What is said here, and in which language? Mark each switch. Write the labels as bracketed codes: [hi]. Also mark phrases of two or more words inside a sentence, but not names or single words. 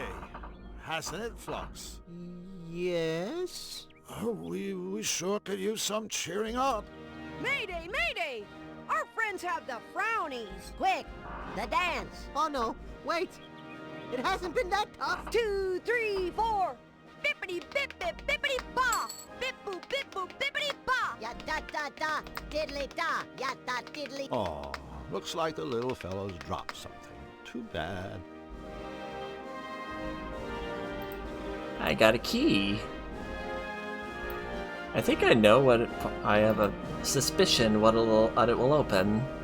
[en] Hasn't it, Flux? Yes? Oh, we sure could use some cheering up. Mayday, mayday! Our friends have the frownies. Quick, the dance. Oh no, wait. It hasn't been that tough. 2, 3, 4. Bippity bip bip bippity ba. Bip boop bippity ba. Ya da da da, diddly da. Ya da diddly. Oh, looks like the little fellow's dropped something. Too bad. I got a key. I think I know what I have a suspicion what it will open.